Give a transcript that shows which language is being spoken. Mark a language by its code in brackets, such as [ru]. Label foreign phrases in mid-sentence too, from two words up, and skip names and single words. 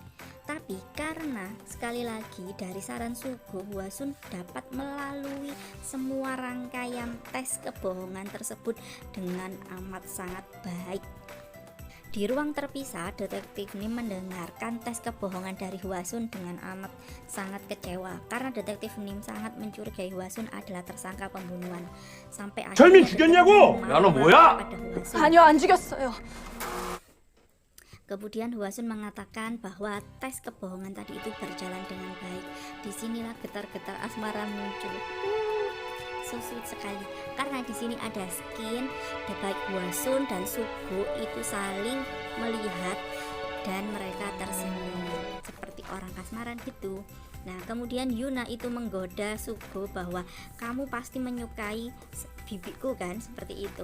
[id] Tapi Tetapi karena sekali lagi dari saran Sugo, Hwasun dapat melalui semua rangkaian tes kebohongan tersebut dengan amat sangat baik. Di ruang terpisah, detektif Nim mendengarkan tes kebohongan dari Hwasun dengan amat sangat kecewa karena detektif Nim sangat mencurigai Hwasun adalah tersangka pembunuhan. Sampai [ko] 절민 [id] akhirnya [ko] 죽였냐고! [id] detektif Nim [ko] 야, 너 [id] marah [ko] 뭐야? [id] pada Hwasun. [ko] 아니요, 안 죽였어요. [id] Kemudian Hwasun mengatakan bahwa tes kebohongan tadi itu berjalan dengan baik. Disinilah getar-getar asmara muncul. [en] So sweet [id] sekali karena di sini ada skin baik Hwasun dan Sugo itu saling melihat dan mereka tersenyum seperti orang kasmaran gitu. Nah kemudian Yuna itu menggoda Sugo bahwa kamu pasti menyukai bibiku kan, seperti itu.